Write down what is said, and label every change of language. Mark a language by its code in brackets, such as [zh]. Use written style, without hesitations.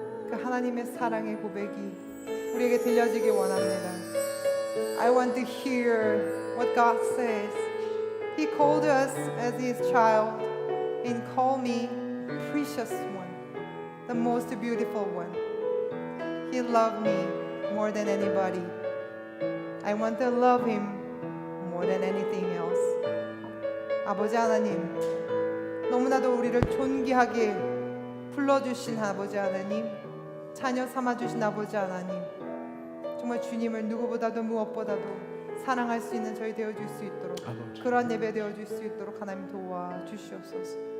[ko] 그 하나님의 사랑의 고백이 우리에게 들려지길 원합니다. [en] I want to hear what God says. He called us as His child and called me precious one, the most beautiful one. He loved me more than anybody. I want to love Him more than anything else. [ko] 아버지 하나님, 너무나도 우리를 존귀하게 불러주신 아버지 하나님, 자녀 삼아주신 아버지 하나님, 정말 주님을 누구보다도 무엇보다도 사랑할 수 있는 저희 되어줄 수 있도록 그러한 예배 되어줄 수 있도록 하나님 도와주시옵소서.